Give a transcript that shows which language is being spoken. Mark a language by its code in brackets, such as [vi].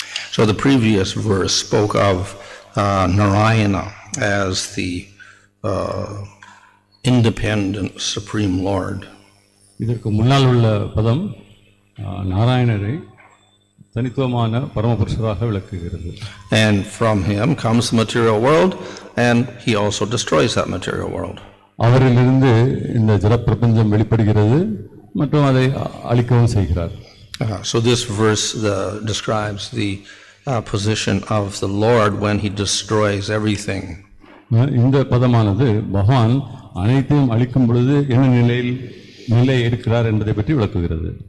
[en] So the previous verse spoke of Narayana as the independent Supreme Lord. [ta] இதற்கு முன்னால் உள்ள பதம் நாராயணரை தனித்துவமான பரமபுருஷராக விளக்குகிறது. [en] And from him comes the material world, and he also destroys that material world. [ta] அவரிலிருந்து இந்த ஜட பிரபஞ்சம் வெளிப்படுகிறது மற்றும் அதை அழிக்கவும் செய்கிறார். [en] So this verse describes the position of the Lord when he destroys everything. [ta] இந்த பதமானது பகவான் அனைத்தையும் அழிக்கும் பொழுது என்ன நிலை இருக்கிறார் என்பதை பற்றி விளக்குகிறது.